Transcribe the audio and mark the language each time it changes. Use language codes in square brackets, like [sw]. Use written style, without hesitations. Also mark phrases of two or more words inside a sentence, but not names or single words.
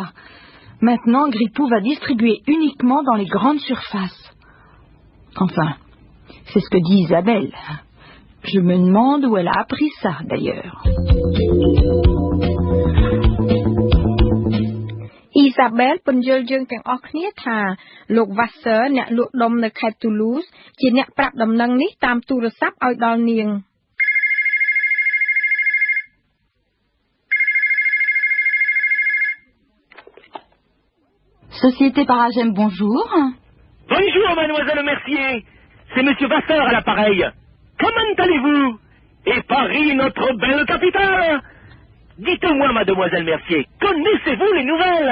[fr] Maintenant, Gripou va distribuer uniquement dans les grandes surfaces. Enfin, c'est ce que dit Isabelle. Je me demande où elle a appris ça, d'ailleurs. [km] Isabelle ពន្យល់យើងទាំងអស់គ្នាថាលោក Wasser អ្នកលក់ដុំនៅខេត្ត Toulouse ជាអ្នកប្រាប់ដំណឹងនេះតាមទូរស័ព្ទឲ្យដល់នាង [fr] Société Paragem, bonjour. Bonjour, mademoiselle Mercier. C'est monsieur Wasser à l'appareil. Comment allez-vous? Et Paris, notre belle capitale? Dites-moi, mademoiselle Mercier, connaissez-vous les nouvelles?